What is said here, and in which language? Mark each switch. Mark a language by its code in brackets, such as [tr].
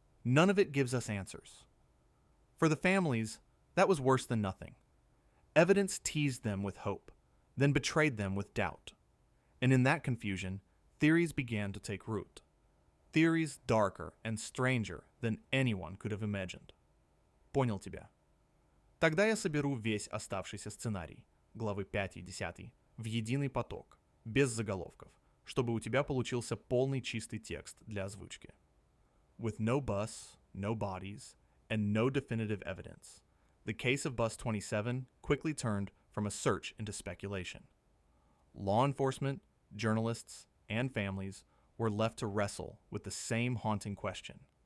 [en] None of it gives us answers." For the families, that was worse than nothing. Evidence teased them with hope, then betrayed them with doubt. And in that confusion, theories began to take root. Theories darker and stranger than anyone could have imagined. [ru] Понял тебя. Тогда я соберу весь оставшийся сценарий, главы 5 и 10, в единый поток, без заголовков, чтобы у тебя получился полный чистый текст для озвучки. [en] With no bus, no bodies, and no definitive evidence, the case of Bus 27 quickly turned from a search into speculation. Law enforcement, journalists, and families were left to wrestle with the same haunting question.